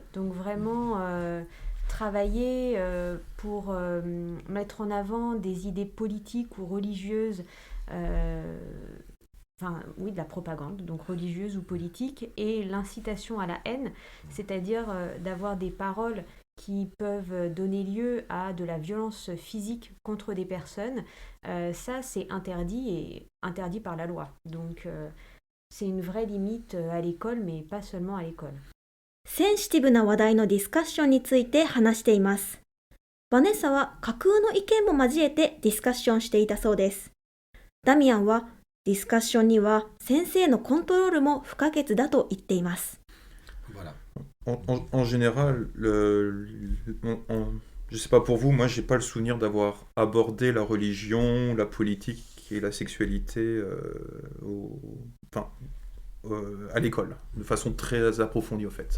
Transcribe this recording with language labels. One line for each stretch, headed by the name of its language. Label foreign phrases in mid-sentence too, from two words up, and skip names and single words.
French: Donc vraiment travailler pour mettre en avant des idées politiques ou religieuses, enfin oui, de la propagande, donc religieuse ou politique, et l'incitation à la haine, c'est-à-dire d'avoir des paroles qui peuvent donner lieu à de la violence physique contre des personnes, ça c'est interdit et interdit par la loi. Donc c'est une vraie limite à l'école, mais pas seulement à l'école.
Japanese: センシティブな話題のディスカッションについて話しています。バネッサは架空の意見も交えてディスカッションしていたそうです。ダミアンはディスカッションには先生のコントロールも不可欠だと言っています。
French: Voilà. En général, je sais pas pour vous, moi j'ai pas le souvenir d'avoir abordé la religion, la politique et la sexualité à l'école, de façon très approfondie en fait.